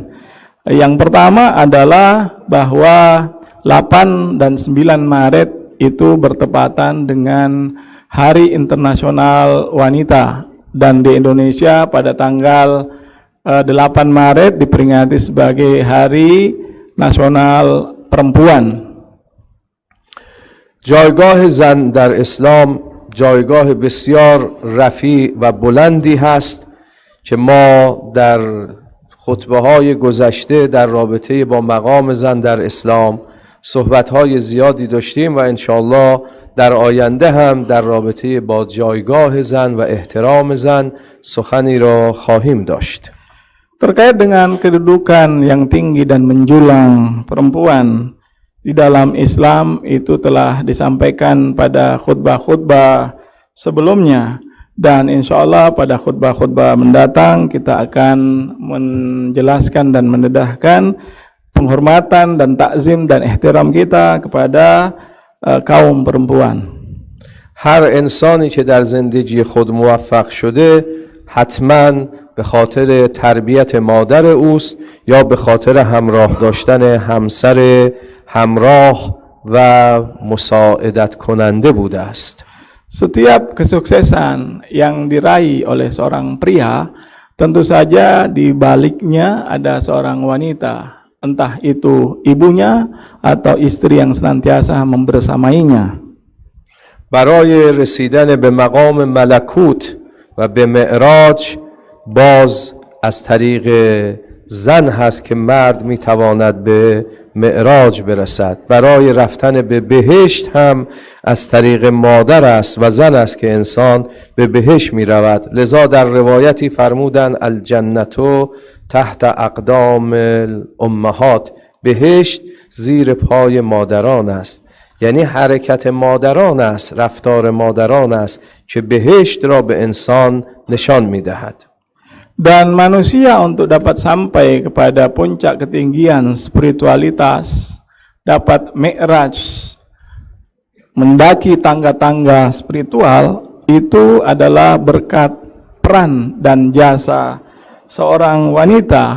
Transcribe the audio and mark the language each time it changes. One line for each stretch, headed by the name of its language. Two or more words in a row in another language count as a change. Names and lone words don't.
Indonesian: Yang pertama adalah bahwa 8 dan 9 Maret itu bertepatan dengan Hari Internasional Wanita, dan di Indonesia pada tanggal 8 Maret diperingati sebagai Hari Nasional Perempuan.
Persian: جایگاه زن در اسلام جایگاه بسیار رفیع و بلندی هست که ما در خطبه های گذشته در رابطه با مقام زن در اسلام صحبت های زیادی داشتیم و انشاءالله در آینده هم در رابطه با جایگاه زن و احترام زن سخنی را خواهیم داشت.
Indonesian: Terkait dengan kedudukan yang tinggi dan menjulang perempuan di dalam Islam itu telah disampaikan pada khutbah-khutbah sebelumnya, dan
Arabic: إن شاء الله
Indonesian: pada khutbah-khutbah mendatang kita akan menjelaskan dan mendedahkan penghormatan dan takzim dan ihtiram kita kepada kaum perempuan.
Persian: هر انسانی که در زندگی خود موفق شده حتما به خاطر تربیت مادر اوست یا به خاطر همراه داشتن همسر همراه و مساعدت کننده بوده است.
Indonesian: Setiap kesuksesan yang diraih oleh seorang pria, tentu saja di baliknya ada seorang wanita, entah itu ibunya atau istri yang senantiasa membersamainya.
Persian: برای رسیدن به مقام ملکوت و به معراج باز از طریق زن هست که مرد میتواند به معراج برسد. برای رفتن به بهشت هم از طریق مادر است و زن است که انسان به بهشت می رود. لذا در روایتی فرمودن
Arabic: الجنتو تحت اقدام الامهات،
Persian: بهشت زیر پای مادران است. یعنی حرکت مادران است، رفتار مادران است که بهشت را به انسان نشان می دهد.
Indonesian: Dan manusia untuk dapat sampai kepada puncak ketinggian spiritualitas, dapat mi'raj, mendaki tangga-tangga spiritual, itu adalah berkat peran dan jasa seorang wanita.